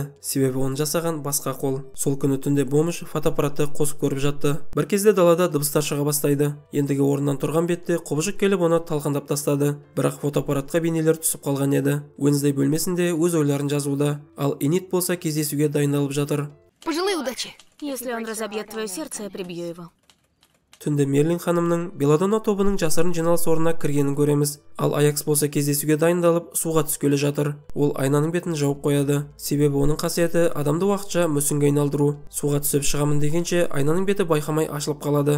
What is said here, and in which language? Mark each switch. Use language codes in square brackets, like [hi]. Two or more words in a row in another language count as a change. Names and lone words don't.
[kk] Себебі оны жасаған басқа қол. Сол күні түнде бомж фотоаппаратты қосып көріп жатты. Бір кезде далада дыбыстар шыға бастайды. Ендігі орнынан тұрған бетте құбыжық келіп оны талқандап тастады. Бірақ фотоаппаратқа бейнелер түсіп қалған еді. Уэнсдей бөлмесінде өз ойларын жазуда, ал Энит болса кездесуге дайындалып жатыр. [ru] Пожелай удачи. Если он разобьет твое сердце, я прибью его. [kk] Түнде Мерлин ханымның Беладонна тобының жасырын жиналыс орнына кіргенін көреміз. Ал Аякс болса кездесуге дайындалып, суға түскелі жатыр. Ол айнаның бетін жауып қояды. Себебі оның қасиеті адамды уақытша мүсінге айналдыру. Суға түсіп шығамын дегенше айнаның беті байқамай ашылып қалады.